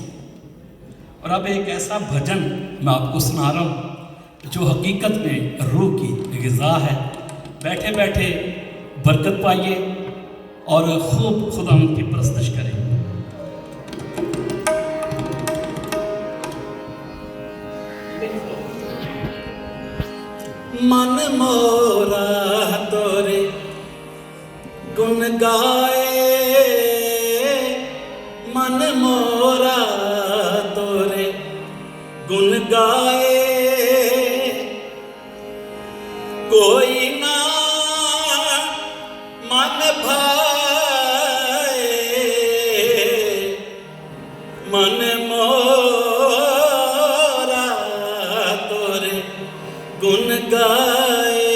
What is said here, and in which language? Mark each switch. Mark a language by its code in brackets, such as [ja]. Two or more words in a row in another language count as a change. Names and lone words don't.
[hi] और अब एक ऐसा भजन मैं आपको सुना रहा हूँ जो हकीकत में रूह की ग़िज़ा है। बैठे बैठे बरकत पाइए और खूब खुदा की परस्तिश करें। मन मोरा तोरे गुन गाए, मन मोरा तोरे गुन गाए, कोई ना मन भाए, मन मोरा तोरे गुन गाए।